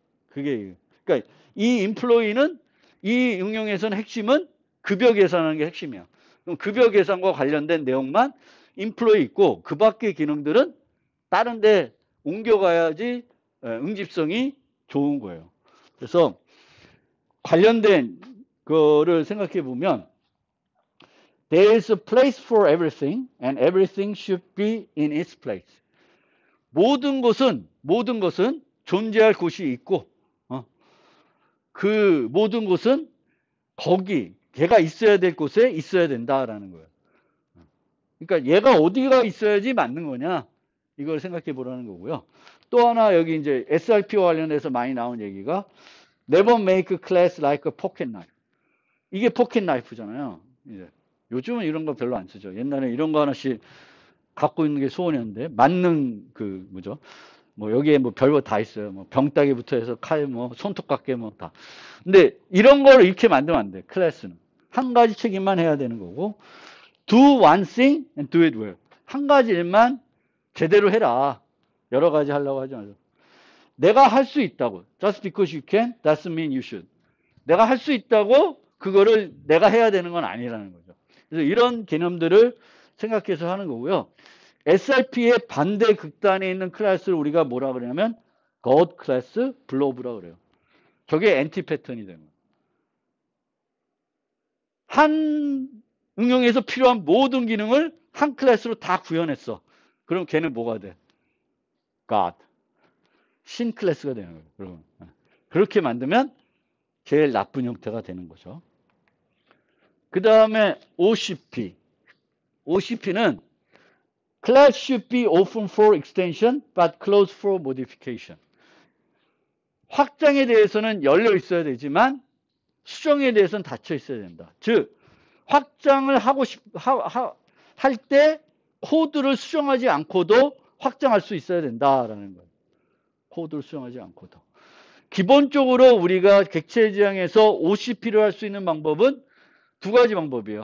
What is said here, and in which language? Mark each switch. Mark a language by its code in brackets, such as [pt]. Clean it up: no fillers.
[ko] 그러니까 이 인플로이는 이 응용에서는 핵심은 급여 계산하는 게 핵심이야. 그럼 급여 계산과 관련된 내용만 인플로이 있고 그 밖의 기능들은 다른 데 옮겨가야지 응집성이 좋은 거예요. 그래서 관련된 거를 생각해 보면 [en] There is a place for everything and everything should be in its place. [ko] 모든 것은 존재할 곳이 있고 그 모든 것은 걔가 있어야 될 곳에 있어야 된다라는 거예요. 그러니까 얘가 어디가 있어야지 맞는 거냐, 이걸 생각해 보라는 거고요. 또 하나 여기 이제 SRP와 관련해서 많이 나온 얘기가 [en] Never make a class like a pocket knife. [ko] 이게 포켓 나이프잖아요. 이제 요즘은 이런 거 별로 안 쓰죠. 옛날에 이런 거 하나씩 갖고 있는 게 소원이었는데, 만능 여기에 별거 다 있어요. 병따개부터 해서 칼, 손톱깎이 다. 근데 이런 걸 이렇게 만들면 안 돼. 클래스는 한 가지 책임만 해야 되는 거고, [en] do one thing and do it well. [ko] 한 가지 일만 제대로 해라. 여러 가지 하려고 하지 말고. 내가 할 수 있다고. [en] Just because you can, doesn't mean you should. [ko] 내가 할 수 있다고 그거를 내가 해야 되는 건 아니라는 거죠. 그래서 이런 개념들을 생각해서 하는 거고요. SRP의 반대 극단에 있는 클래스를 우리가 뭐라 그러냐면 God 클래스, 블로브라 그래요. 저게 엔티 패턴이 되는 거예요. 한 응용에서 필요한 모든 기능을 한 클래스로 다 구현했어. 그럼 걔는 뭐가 돼? God. 신 클래스가 되는 거예요. 그러면. 그렇게 만들면 제일 나쁜 형태가 되는 거죠. 그 다음에 OCP. [en] OCP는 Class should be open for extension but closed for modification. [ko] 확장에 대해서는 열려 있어야 되지만 수정에 대해서는 닫혀 있어야 된다. 즉 확장을 할 때 코드를 수정하지 않고도 확장할 수 있어야 된다라는 거예요. 코드를 수정하지 않고도. 기본적으로 우리가 객체 지향에서 OCP를 할 수 있는 방법은 두 가지 방법이에요.